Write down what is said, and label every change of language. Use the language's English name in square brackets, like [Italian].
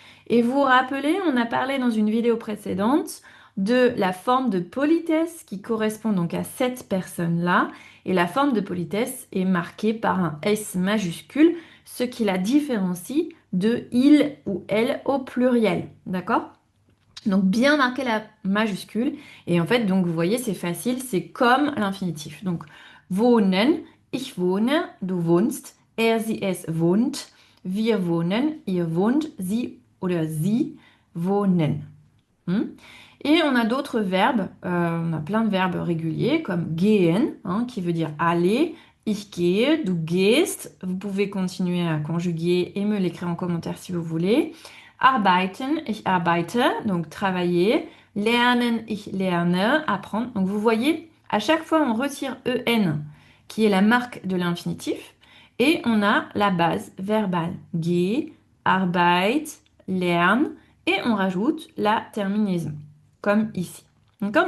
[French] Et vous vous rappelez, on a parlé dans une vidéo précédente de la forme de politesse qui correspond donc à cette personne-là. Et la forme de politesse est marquée par un S majuscule, ce qui la différencie de il ou elle au pluriel. D'accord? Donc bien marquer la majuscule. Et en fait, donc vous voyez, c'est facile, c'est comme l'infinitif. [German] Donc wohnen, ich wohne, du wohnst, er, sie, es wohnt, wir wohnen, ihr wohnt, sie oder sie wohnen. [French] Et on a d'autres verbes, on a plein de verbes réguliers comme gehen, hein, qui veut dire aller, [German] ich gehe, du gehst. [French] Vous pouvez continuer à conjuguer et me l'écrire en commentaire si vous voulez. [German] Arbeiten, ich arbeite, [French] donc travailler. [German] Lernen, ich lerne, [French] apprendre. Donc vous voyez, à chaque fois on retire en, qui est la marque de l'infinitif, et on a la base verbale. [German] Geh, arbeit, lern, [French] et on rajoute la terminaison, comme ici. D'accord?